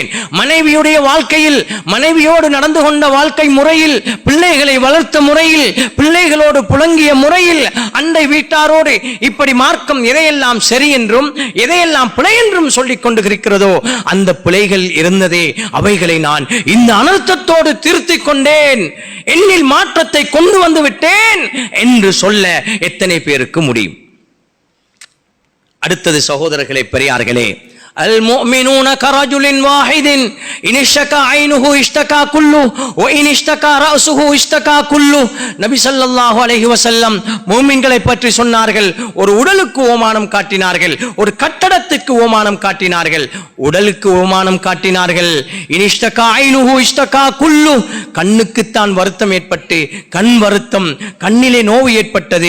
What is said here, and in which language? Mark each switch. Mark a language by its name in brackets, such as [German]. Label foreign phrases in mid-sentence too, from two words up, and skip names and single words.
[Tamil] மனைவியுடைய வாழ்க்கையில், மனைவியோடு நடந்து கொண்ட வாழ்க்கை முறையில், பிள்ளைகளை வளர்த்த முறையில், பிள்ளைகளோடு புழங்கிய முறையில், அண்டை வீட்டாரோடு இப்படி மார்க்கம் எதையெல்லாம் சரி என்றும் எதையெல்லாம் பிழை என்றும் சொல்லிக் கொண்டு இருக்கிறதோ அந்த பிழைகள் இருந்ததே, அவைகளை நான் இந்த அனர்த்தத்தோடு திருத்திக் கொண்டேன், என்னில் மாற்றத்தை கொண்டு வந்து விட்டேன் என்று சொல்ல எத்தனை பேருக்கு முடியும்? அடுத்தது சகோதரர்களே, பெரியார்களே, [Arabic] المؤمنون كرجل واحد إن اشتكى عينه اشتكى كله وإن اشتكى رأسه اشتكى كله. [Tamil] நபி [Arabic] صلى الله عليه وسلم [Tamil] முஃமின்களை பற்றி சொன்னார்கள். ஒரு உடலுக்கு ஓமானம் காட்டினார்கள், ஒரு கட்டடத்துக்கு ஓமானம் காட்டினார்கள். உடலுக்கு ஓமானம் காட்டினார்கள். [Arabic] إن اشتكى عينه اشتكى كله. [Tamil] கண்ணுக்குத்தான் வருத்தம் ஏற்பட்டு, கண் வருத்தம், கண்ணிலே நோவு ஏற்பட்டது.